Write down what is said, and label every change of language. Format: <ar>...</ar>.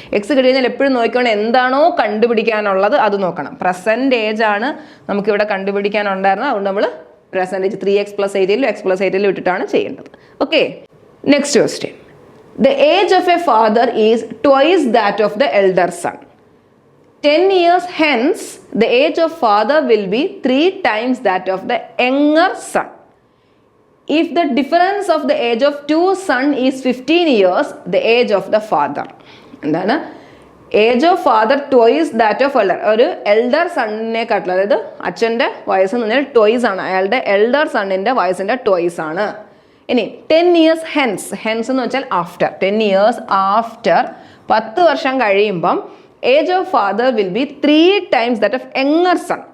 <ml>X കിട്ടി കഴിഞ്ഞാൽ എപ്പോഴും നോക്കണം, എന്താണോ കണ്ടുപിടിക്കാനുള്ളത് അത് നോക്കണം. പ്രസന്റേജ് ആണ് നമുക്കിവിടെ കണ്ടുപിടിക്കാനുണ്ടായിരുന്നത്. അതുകൊണ്ട് നമ്മൾ പ്രസന്റേജ് 3x + 18 x + 18 ഇട്ടിട്ടാണ് ചെയ്യേണ്ടത്.</ml> <en>Okay, next question. The age of a father is twice that of the elder son. 10 years hence, the age of father will be 3 times that of the younger son. If the difference of the age of two sons is 15 years, the age of the father.</en> <ml>എന്താണ്?</ml> <en>Age of father twice that of elder.</en> <ml>ഒരു elder സണ്ണിനെക്കാട്ടിൽ, അതായത് അച്ഛൻ്റെ വയസ്സ് എന്ന് പറഞ്ഞാൽ twice ആണ്. അയാളുടെ elder സണ്ണിൻ്റെ വയസ്സിൻ്റെ ട്വൈസ് ആണ്. ഇനി</ml> <en>10 years hence,</en> <ml>ഹെൻസ് എന്ന് വെച്ചാൽ ആഫ്റ്റർ.</ml> <en>10 years after,</en> <ml>10 വർഷം കഴിയുമ്പം</ml> <en>Age of father will be 3 times that of younger son.</en>